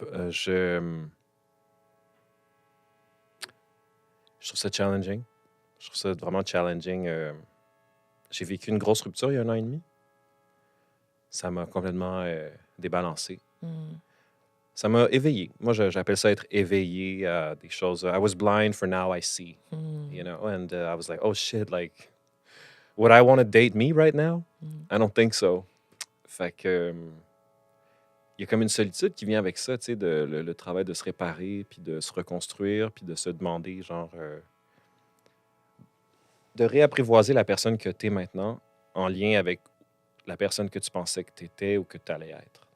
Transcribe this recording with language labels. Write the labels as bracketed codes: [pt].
[fr] Je trouve ça challenging. Je trouve ça vraiment challenging j'ai vécu une grosse rupture il y a 1 an et demi. Ça m'a complètement débalancé. Mm. Ça m'a éveillé. Moi, j'appelle ça être éveillé à des choses. [en] I was blind, for now I see. Mm. You know, and I was like, oh shit, like, would I want to date me right now? Mm. I don't think so. [fr] Fait que, il y a comme une solitude qui vient avec ça, tu sais, le travail de se réparer, puis de se reconstruire, puis de se demander, genre, de réapprivoiser la personne que tu es maintenant en lien avec la personne que tu pensais que tu étais ou que tu allais être.